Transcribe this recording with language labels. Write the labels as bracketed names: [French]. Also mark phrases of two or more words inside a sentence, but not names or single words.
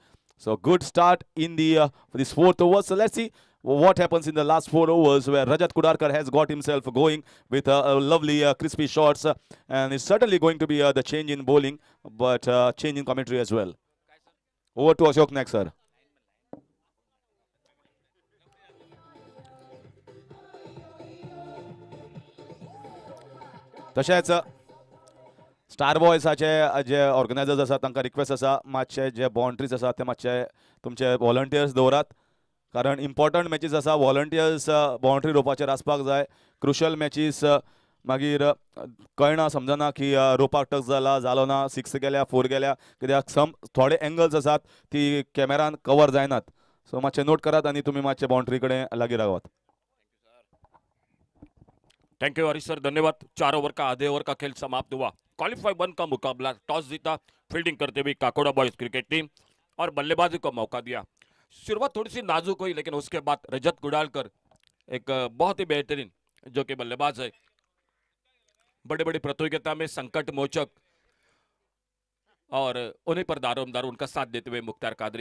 [English] So good start in the this 4th over. So let's see what happens in the last 4 overs, where Rajat Kudarkar has got himself going with lovely crispy shots, and it's certainly going to be the change in bowling, but change in commentary as well. Over to Ashok next, sir. [Konkani] तशेंच स्टार बॉयसाचे जे ऑर्गनायजर्स आसा तांकां रिक्वेस्ट आसा मातशे जे बाउंड्रीज आसा ते मातशे तुमचे वॉलंटियर्स दवरात, कारण [English] important matches [Konkani] आसा. वॉलंटियर्स बाउंड्री रोवपाचेर आसपाक जाय. [English] crucial matches [Konkani] मागीर कळना समजना की रोपाक टच जालो ना, 6 गेल्या 4 गेल्या, कित्याक थोडे एंगल्स आसात ती कॅमेरान कवर जायनात. सो मातशे नोट करात आनी तुमी मातशे बाउंड्री कडेन लागीं रावात. [English] thank you Harish sir, [Hindi] धन्यवाद. 4 ओवर का आधे ओवर का खेल समाप्त हुआ. क्वालिफाई 1 का मुकाबला. टॉस जीता, फील्डिंग करते हुए काकोड़ा बॉयज क्रिकेट टीम और बल्लेबाजी को मौका दिया. शुरुआत थोड़ी सी नाजुक हुई, लेकिन उसके बाद रजत कुडालकर एक बहुत ही बेहतरीन जो कि बल्लेबाज है, बड़े बड़ी प्रतियोगिता में संकट मोचक, और उन्हीं पर दारोमदार उनका साथ देते हुए मुख्तार कादरी.